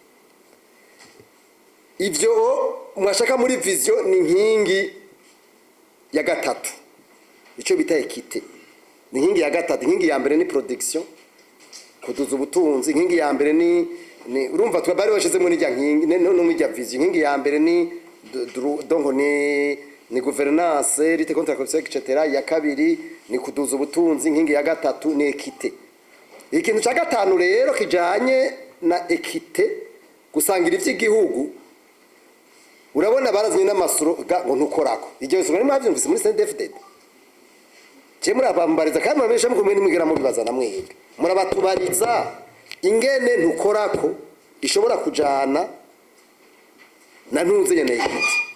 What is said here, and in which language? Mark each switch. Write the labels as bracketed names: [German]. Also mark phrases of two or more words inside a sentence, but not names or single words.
[Rundi] ivyo mwashaka muri vision ni nkingi ya gatatu ico bita équité ni nkingi ya gatatu inkingi ya mbere ni production kuduza ubutunzi inkingi ya mbere ni urumva twabari washizemo n'ijya nkingi no n'ijya vision inkingi ya mbere ni donc ni gouvernance [French] lutte contre la corruption etc. [Rundi] ya kabiri ni kuduza ubutunzi inkingi ya gatatu ni équité ikintu cya gatanu rero kijanye na équité gusangira ivy'igihugu urabona barazwe n'amasuro ngo ntukorako igihe usubira mu byumvise muri CNDD-FDD je muri abambariza kandi murabesha mukomeye nimugera mu bibaza na mwebwe murabatubariza ingene ntukorako ishobora kujana na ntuze nyene y'iki